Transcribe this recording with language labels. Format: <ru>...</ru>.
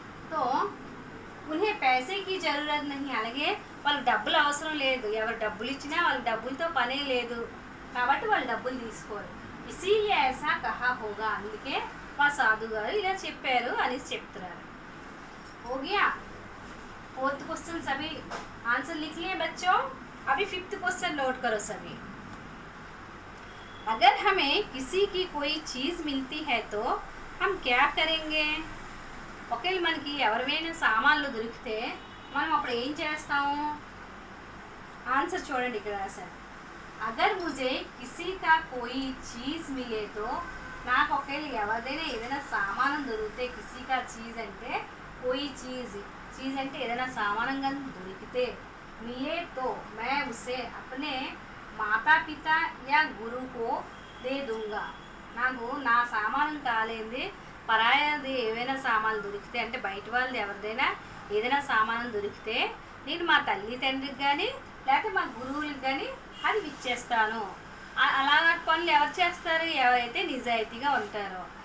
<hi>తో ఉన్హే పైసే కి జరూరత్ నహీ.</hi> <te>అలాగే వాళ్ళకి డబ్బులు అవసరం లేదు, ఎవరు డబ్బులు ఇచ్చినా వాళ్ళకి డబ్బులతో పనే లేదు కాబట్టి వాళ్ళు డబ్బులు తీసుకోరు.</te> <hi>ఇసీలియే ఐసా కహా హోగా,</hi> <te>అందుకే మా సాధు గారు ఇలా చెప్పారు అనేసి చెప్తున్నారు.</te> <hi>हो गया. फोर्थ क्वेश्चन सभी आंसर लिख लिए बच्चों. अभी 5th क्वेश्चन नोट करो सभी। अगर हमें किसी की कोई चीज मिलती है तो हम क्या करेंगे?</hi> <te>ఒకేళ మనకి ఎవరివైనా సామాన్లు దొరికితే మనం అప్పుడు ఏం చేస్తాము? ఆన్సర్ చూడండి ఇక్కడ రాశాను।</te> <hi>अगर मुझे किसी का कोई चीज मिले तो</hi> <te>నాకు ఒకేళ ఎవరిదైనా ఏదైనా సామానం దొరికితే,</te> <hi>किसी का चीज అంటే कोई चीज</hi> <te>అంటే ఏదైనా సామానం కానీ దొరికితే,</te> <hi>मिले तो मैं उसे अपने माता पिता या गुरु को दे दूंगा।</hi> <te>నాకు నా సామానం కాలేంది పరాయది ఏవైనా సామాన్లు దొరికితే అంటే బయట వాళ్ళది ఎవరిదైనా ఏదైనా సామానం దొరికితే నేను మా తల్లి తండ్రికి కానీ లేకపోతే మా గురువులకు కానీ అది ఇచ్చేస్తాను। అలాంటి పనులు ఎవరు చేస్తారు? ఎవరైతే నిజాయితీగా ఉంటారో।</te>